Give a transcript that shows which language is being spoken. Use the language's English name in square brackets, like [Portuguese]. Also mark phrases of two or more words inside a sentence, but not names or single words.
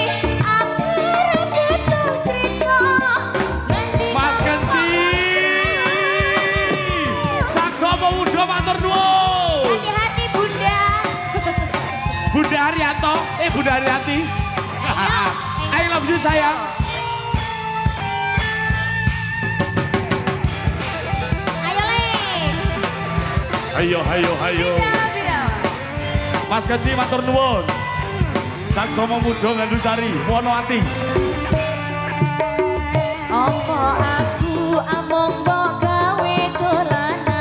[Indonesian] Aku betul cerita, nanti [Javanese] Mas Kenci, Sakso Pemuda matur nuwun. [Indonesian] hati-hati Bunda. Bunda Haryanto, Bunda Haryanti. [English] I love you sayang. [Javanese] Ayo Le. Ayo, ayo, ayo. Mas Kenci matur nuwun. Sakso Pemuda Ngandusari, Wonoati. Apa aku among mbok gawe dolanan.